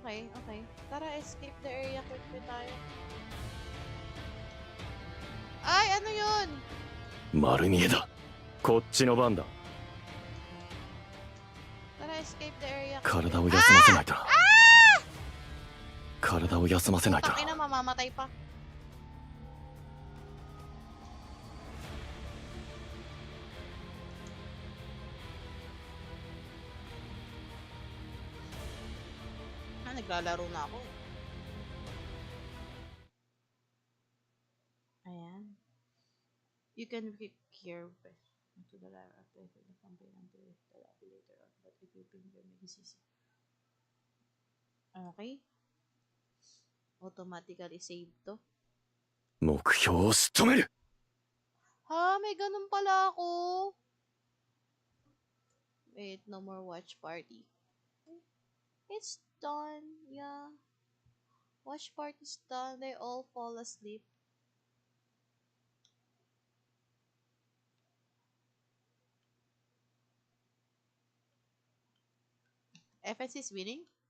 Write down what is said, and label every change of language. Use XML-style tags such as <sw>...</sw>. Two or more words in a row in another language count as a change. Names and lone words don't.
<ja>丸見えだ。こっちの番だ。体を休ませないとな。体を休ませないとな。</ja> <tl>Naglalaro na ako. Ayan.</tl> <en>You can click here to the live after the campaign until the lobby later on, but if you ping them, it's easy. Okay. Automatically save to.</en> <ja>目標を仕留める。</ja> <tl>Ha, may ganun pala ako.</tl> <en>Wait, no more watch party. It's done, yeah. Watch party's done. They all fall asleep. FS is winning.</en>